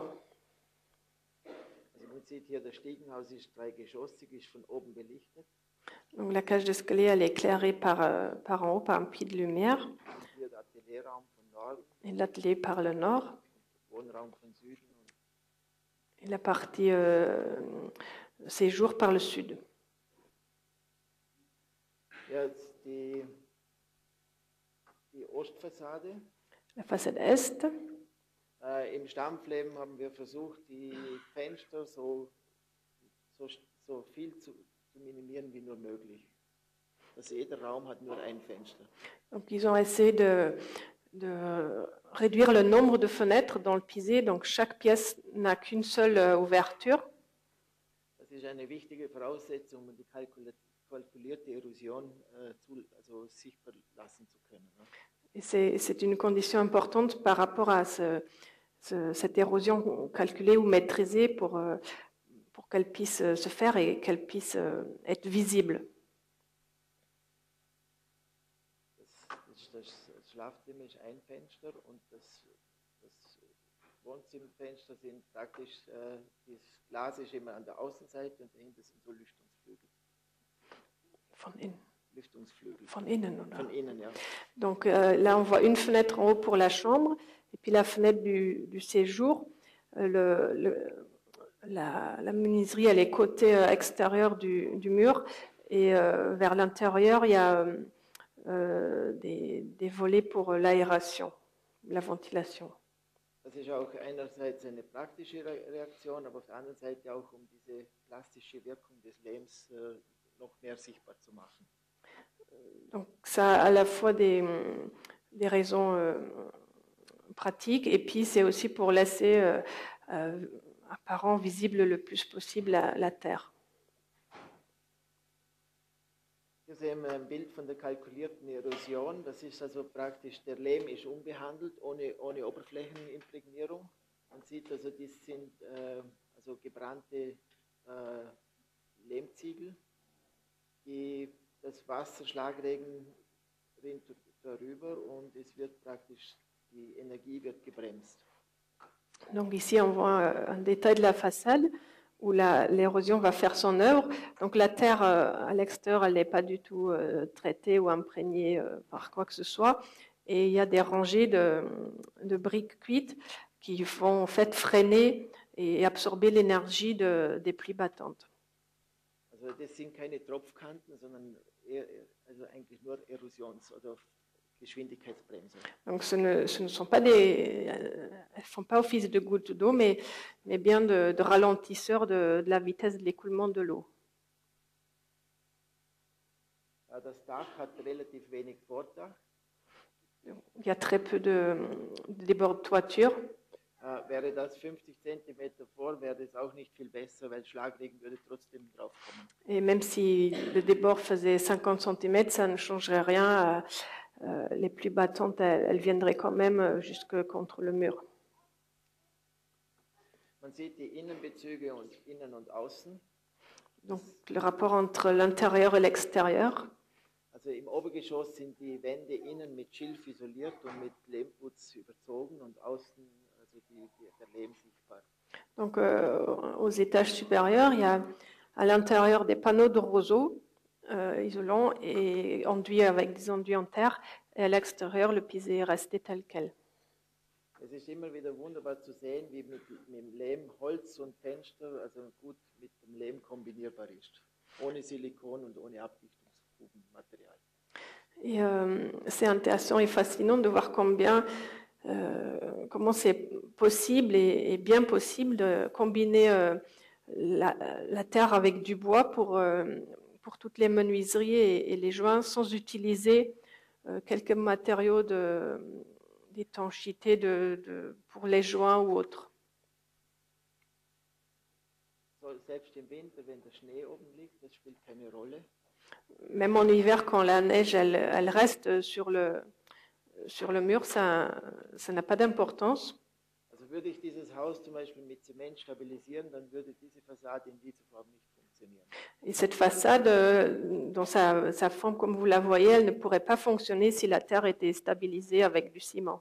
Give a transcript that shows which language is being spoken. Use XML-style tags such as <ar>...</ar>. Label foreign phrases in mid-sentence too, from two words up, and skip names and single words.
<de>Also man sieht hier, das Stiegenhaus ist dreigeschossig, ist von oben belichtet.</de> <fr>Donc la cage d'escalier, elle est éclairée par en haut par un puits de lumière,</fr> <de>Hier der Atelierraum von Norden,</de> <fr>et l'atelier par le nord,</fr> <de>Wohnraum von Süden und</de> <fr>et la partie séjour par le sud.</fr> <de>ja, die Ostfassade.</de> <fr>La façade est.</fr> <de>Im Stammflehm haben wir versucht, die Fenster so viel zu minimieren wie nur möglich. Also jeder Raum hat nur ein Fenster.</de> <fr>Donc ils ont essayé de réduire le nombre de fenêtres dans le pisé, donc chaque pièce n'a qu'une seule ouverture.</fr> <de>Das ist eine wichtige Voraussetzung, um die kalkulierte Erosion sichtbar lassen zu können. Ne?</de> <fr>Et c'est une condition importante par rapport à cette érosion calculée ou maîtrisée pour qu'elle puisse se faire et qu'elle puisse être visible.</fr> <de>Das Schlafzimmer ist ein Fenster und das Wohnzimmerfenster sind praktisch, das Glas ist immer an der Außenseite und dahinter sind so Lüftungsflügel. Von innen. Lüftungsflügel. Von innen, oder? Von innen, ja.</de> <fr>Donc là, on voit une fenêtre en haut pour la chambre, et puis la fenêtre du séjour. La menuiserie, elle est côté extérieur du mur, et vers l'intérieur, il y a des volets pour l'aération, la ventilation.</fr> <de>Das ist auch einerseits eine praktische Reaktion, aber auf der anderen Seite auch, um diese plastische Wirkung des Lehms noch mehr sichtbar zu machen.</de> <fr>Donc ça a à la fois des raisons pratiques, et puis c'est aussi pour laisser apparent, visible le plus possible la terre.</fr> <de>Hier sehen wir ein Bild von der kalkulierten Erosion. Das ist also praktisch, der Lehm ist unbehandelt, ohne Oberflächenimprägnierung. Man sieht also, dies sind gebrannte Lehmziegel, die das Wasser, Schlagregen rinnt darüber und es wird praktisch, die Energie wird gebremst.</de> <fr>Donc ici on voit un détail de la façade où l'érosion va faire son œuvre. Donc la terre à l'extérieur, elle n'est pas du tout traitée ou imprégnée par quoi que ce soit. Et il y a des rangées de briques cuites qui vont en fait freiner et absorber l'énergie des pluies battantes.</fr> <de>Also das sind keine Tropfkanten, sondern eigentlich nur Erosions- oder Geschwindigkeitsbremse.</de> <fr>Donc ce ne sont pas elles font pas office de gouttes d'eau, mais bien de ralentisseurs de la vitesse de l'écoulement de l'eau.</fr> <de>Das Dach hat relativ wenig Vordach.</de> <fr>Il y a très peu de débord de toiture.</fr> <de>Wäre das 50 cm vor, wäre das auch nicht viel besser, weil Schlagregen würde trotzdem draufkommen.</de> <fr>Et même si le débord faisait 50 cm, ça ne changerait rien. Les pluies battantes, elles viendraient quand même jusque contre le mur.</fr> <de>Man sieht die Innenbezüge und innen und außen.</de> <fr>Donc le rapport entre l'intérieur et l'extérieur.</fr> <de>Also im Obergeschoss sind die Wände innen mit Schilf isoliert und mit Lehmputz überzogen und außen der Lehm sichtbar.</de> <fr>Donc aux étages supérieurs, il y a à l'intérieur des panneaux de roseaux isolants et enduits avec des enduits en terre, et à l'extérieur, le pisé est resté tel quel.</fr> <de>Es ist immer wieder wunderbar zu sehen, wie mit dem Lehm Holz und Fenster also gut mit dem Lehm kombinierbar ist. Ohne Silikon und ohne Abdichtungsfugenmaterial.</de> <fr>Et c'est intéressant et fascinant de voir combien comment c'est possible et bien possible de combiner la terre avec du bois pour toutes les menuiseries et les joints sans utiliser quelques matériaux d'étanchéité pour les joints ou autres.</fr> <de>Selbst im Winter, wenn der Schnee oben liegt, das spielt keine Rolle.</de> <fr>Même en hiver, quand la neige elle reste sur le mur, ça n'a pas d'importance.</fr> <de>Also würde ich dieses Haus zum Beispiel mit Zement stabilisieren, dann würde diese Fassade in dieser Form nicht funktionieren.</de> <fr>Et cette façade, dans sa forme comme vous la voyez, elle ne pourrait pas fonctionner si la terre était stabilisée avec du ciment.</fr>